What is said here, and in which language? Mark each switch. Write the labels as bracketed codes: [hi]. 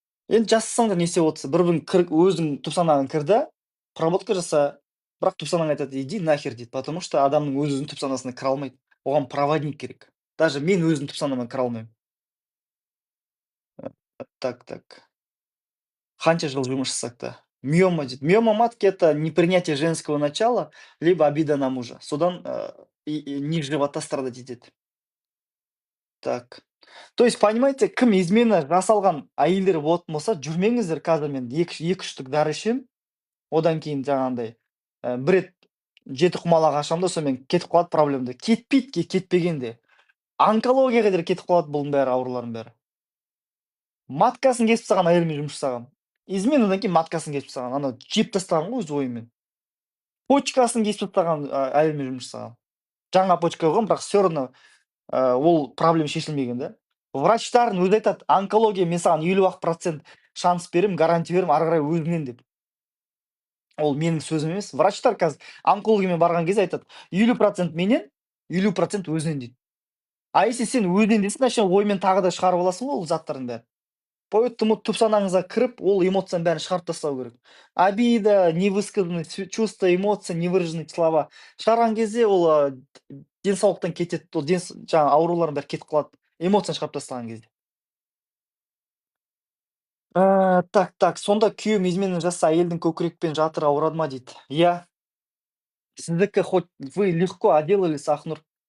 [kk] Енді жасасаңдар не істеп отырсыз? Бір-бірің өзің түпсанағың кір да, проработка жаса. Бірақ түпсанаң айтады, [ru] иди нахер [kk] дейді, [ru] потому что [kk] адамның өзінің түпсанасына кіре алмайды. Оған проводник керек. Даже мен өзім түпсанама кіре алмаймын. Так. Қанша жыл жұмыс жасақ та. Миома дейді. [ru] Миома матки — это непринятие женского начала, либо обида на мужа. [kk] Содан [ru] низ живота [kk] страдать етеді. [ru] Так. То есть, понимаете, [kk] кім измена жасалған әйелдер болатын болса, жүрмеңіздер, қазір мен 2-3 штук дәрі ішемін. Одан кейін жаңағындай бір рет 7 құмалақ ашамын да, сонымен кетіп қалады проблемда. Кетпейді, кетпегенде. онкологияға дейін кетіп қалады бұның бәрі, аурулардың бәрі. Маткасын кесіп тастаған әйелімен жұмыс жасағанмын. Изменадан кейін маткасын кесіп тастаған. Анау жеп тастаған ғой өз ойымен. Почкасын кесіп тастаған әйелімен жұмыс жасағанмын. Жаңа почка қойған, бірақ [ru] все равно [kk] ол проблема шешілмеген да. Врачтардың өзі айтады, онкология мен саған 50% шанс беремін, гарантия беремін, ары қарай өзіңнен деп. Ол менің сөзім емес. Врачтар қазір онкологиямен барған кезде айтады, 50% менен, 50% өзінен дейді. [ru] А если [kk] сен өзінен десең, [ru] значит [kk] оймен тағы да шығарып аласың ғой ол заттардың бәрін. [ru] Поэтому [kk] түп санаңызға кіріп, ол эмоцияның бәрін шығарып тастау керек. [ru] Обида, невысказанные чувства, эмоции, невыраженные слова. [kk] Шығарған кезде ол денсаулықтан кетеді, ол жаңағы аурулардың бәрі кетіп қалады. Эмоцияны шығарып тастаған кезде. Так, сонда күйеуім измена жасаса әйелдің көкірекпен жатыры ауырады ма дейді. Иә, сіздікі [ru] хоть вы легко отделались, Ақнұр.